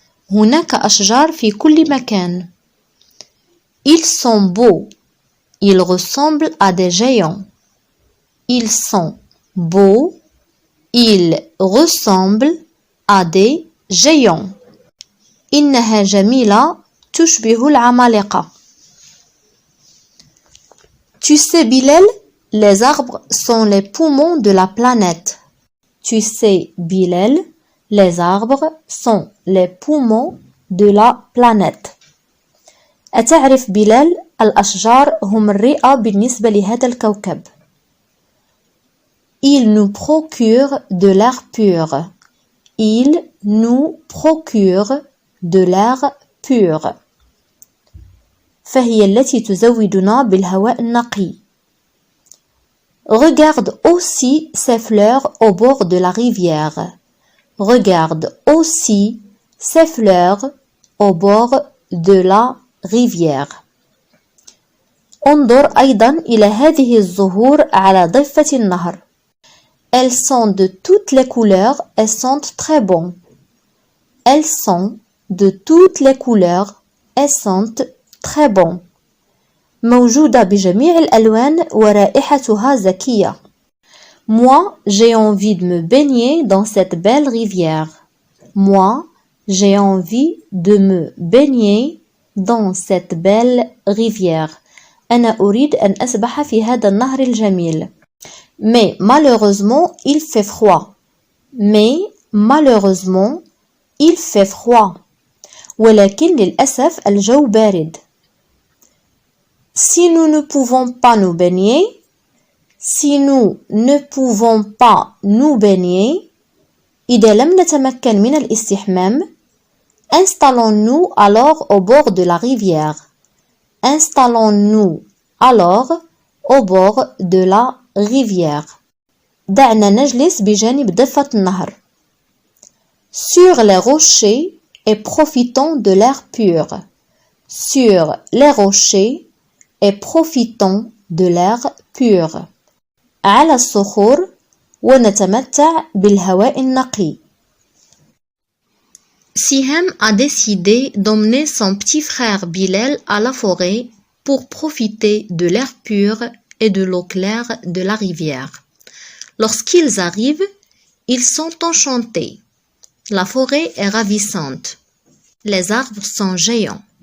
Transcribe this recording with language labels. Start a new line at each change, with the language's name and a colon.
Arabic: هناك أشجار في كل مكان.
French: Ils sont beaux. Ils ressemblent à des géants. Ils sont beaux. Ils ressemblent à des géants.
Arabic: إنها جميلة تشبه العمالقة.
French: Tu sais, Bilal, les arbres sont les poumons de la planète. Tu sais, Bilal, les arbres sont les poumons de la planète.
Arabic: أتعرف بلال الأشجار هم الرئة بالنسبة لهذا الكوكب.
French: Ils nous procurent de l'air pur. Ils nous procurent de l'air pur.
Arabic: فهي التي تزودنا بالهواء النقي.
French: Regarde aussi ces fleurs au bord de la rivière. Regarde aussi ces fleurs au bord de la rivière.
Arabic: انظر أيضا إلى هذه الزهور على ضفة النهر.
French: Elles sont de toutes les couleurs et sentent très bon. Elles sont de toutes les couleurs et sentent très bon.
Arabic: موجودة بجميع الألوان ورائحتها زكية.
French: Moi, j'ai envie de me baigner dans cette belle rivière. Moi, j'ai envie de me baigner dans cette belle rivière.
Arabic: أنا أريد أن أسبح في هذا النهر الجميل.
French: Mais malheureusement, il fait froid. Mais malheureusement, il fait froid.
Arabic: ولكن للأسف الجو بارد.
French: Si nous ne pouvons pas nous baigner, si nous ne pouvons pas nous baigner,
Arabic: إذا لم نتمكن من الاستحمام,
French: installons-nous alors au bord de la rivière. Installons-nous alors au bord de la rivière.
Arabic: دعنا نجلس بجانب ضفة النهر.
French: Sur les rochers et profitons de l'air pur. Sur les rochers et profitons de l'air pur.
Arabic: على الصخور ونتمتع بالهواء النقي.
French: Siham a décidé d'emmener son petit frère Bilal à la forêt pour profiter de l'air pur et de l'eau claire de la rivière. Lorsqu'ils arrivent, ils sont enchantés. La forêt est ravissante. Les arbres sont géants.